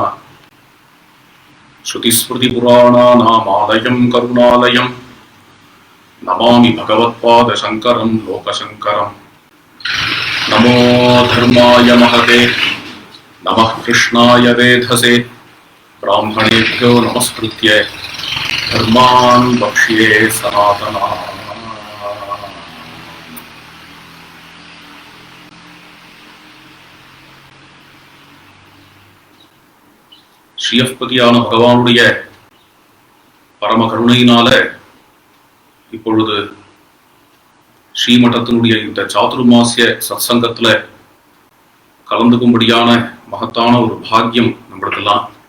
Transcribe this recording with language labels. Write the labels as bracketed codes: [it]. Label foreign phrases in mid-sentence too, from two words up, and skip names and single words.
[sa] श्रुतिस्मृतिपुराणानामालयं करुणालयं नमामि भगवत्पादशङ्करं लोकशङ्करं। नमो धर्माय महते नमः कृष्णाय वेधसे ब्राह्मणेभ्यो नमस्कृत्य धर्मान् वक्ष्ये सनातनाः। [ta] ஸ்ரீயப்பதியான பகவானுடைய பரம கருணையினால இப்பொழுது ஸ்ரீமட்டத்தினுடைய இந்த சாதுர்மாசிய சத்சங்கத்துல கலந்துக்கும்படியான மகத்தான ஒரு பாக்கியம் நம்மளுக்கெல்லாம்.